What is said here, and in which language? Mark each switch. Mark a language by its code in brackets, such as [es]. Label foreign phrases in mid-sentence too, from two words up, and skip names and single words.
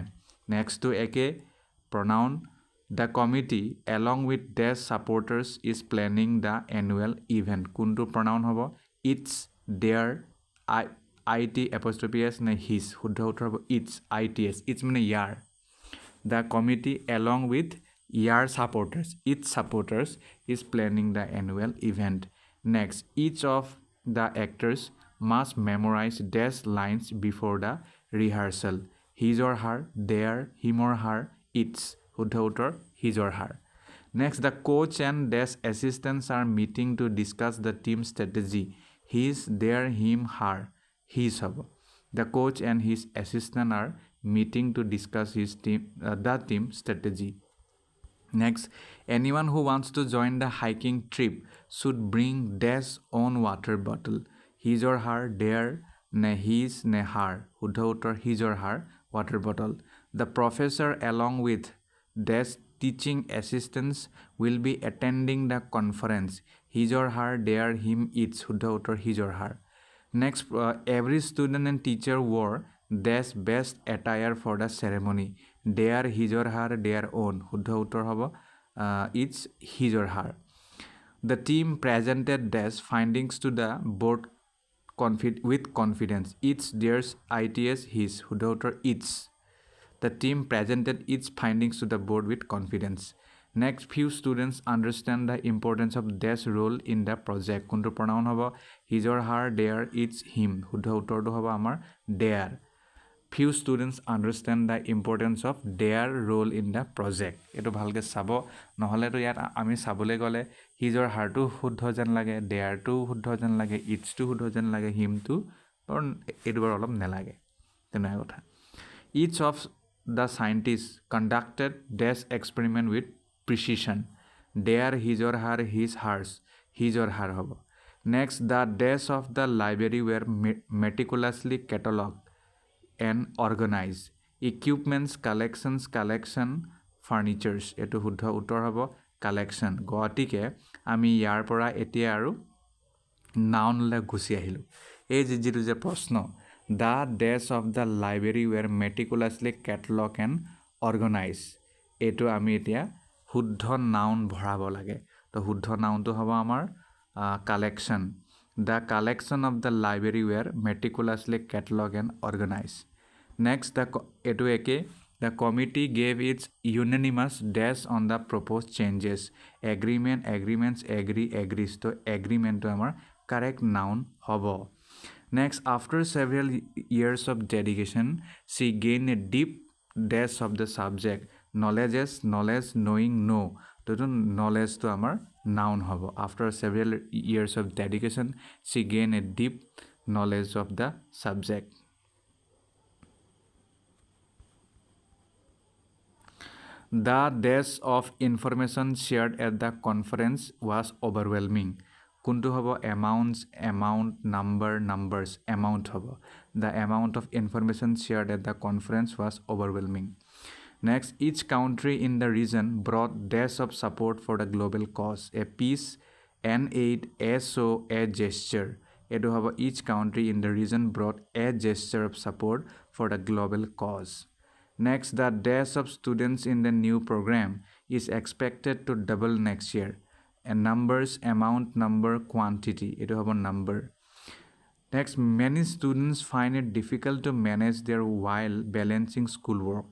[en] Next to একে pronoun. The committee along with dash supporters is planning the annual event. [as] কোনটো pronoun হ'ব? [en] It's, their, it apostrophe s নে his. [as] শুদ্ধ উত্তৰ হ'ব [en] it's, its. It's [as] মানে ইয়াৰ. [en] The committee along with your supporters, its supporters, is planning the annual event. Next, each of the actors must memorize dash lines before the rehearsal. His or her, their, him or her, its. [as] শুদ্ধ উত্তৰ [en] his or her. Next, the coach and dash assistants are meeting to discuss the team strategy. His, their, him, her, his হ'ব. The coach and his assistant are meeting to discuss the team strategy. Next, anyone who wants to join the hiking trip should bring dash own water bottle. His or her, their, ne his, ne her. [as] শুদ্ধ উত্তৰ [en] his or her water bottle. The professor along with dash teaching assistants will be attending the conference. His or her, their, him, its. [as] শুদ্ধ উত্তৰ [en] his or her. Next, every student and teacher wore dash best attire for the ceremony. Their, his or her, their own. [as] শুদ্ধ উত্তৰ হ'ব [en] it's his or her. The team presented dash findings to the board with confidence. It's, theirs, its, his. [as] শুদ্ধ উত্তৰ [en] its. The team presented its findings to the board with confidence. Next, few students understand the importance of their role in the project. কোনটো pronoun হ'ব his or her, their, its, him. [as] শুদ্ধ উত্তৰটো হ'ব আমাৰ their. [en] Few students understand the importance of their role in the project. [as] এটো ভালকে চাব নহলে তো ইয়াত আমি চাবলৈ গলে [en] his or her [as] টো শুদ্ধ যেন লাগে, their টো শুদ্ধ যেন লাগে, its টো শুদ্ধ যেন লাগে, him টো এটো বৰ অলপ নেলাগে তেনে কথা. [en] Each of the scientists conducted this experiment with precision. Their, his or her, his, hers, his or her hobo. Next, the desks of the library were meticulously catalogued and organized. Equipments, collection, furnitures. [as] এটো শুদ্ধ উত্তৰ হ'ব collection. গতিকে আমি ইয়াৰ পৰা এতিয়া আৰু noun লৈ গুছি আহিলো. এই যিটো যে প্ৰশ্ন [en] the desks of the library were meticulously catalogued and organized. [as] এটো আমি এতিয়া শুদ্ধ noun ভৰাব লাগে. তো শুদ্ধ noun তো হ'ব আমাৰ collection. [en] The collection of the library were meticulously catalogued and organized. Next, [as] এটো একে [en] the committee gave its unanimous dash on the proposed changes. Agreements, agrees. [as] তো agreement তো আমাৰ [en] correct noun [as] হ'ব. [en] Next, after several years of dedication, she gained a deep dash of the subject. Knowledge, knowing, know. [as] তো knowledge তো আমাৰ noun হ'ব. [en] After several years of dedication, she gained a deep knowledge of the subject. The dash of information shared at the conference was overwhelming. [as] কোনটো হ'ব [en] amount, numbers, amount [as] হ'ব. [en] The amount of information shared at the conference was overwhelming. Next, each country in the region brought dash of support for the global cause. A peace, an aid, a show, a gesture. এটো হ'ব each country in the region brought a gesture of support for the global cause. Next, the dash of students in the new program is expected to double next year. And numbers, amount, number, quantity. It will have a number. Next, many students find it difficult to manage their while balancing schoolwork.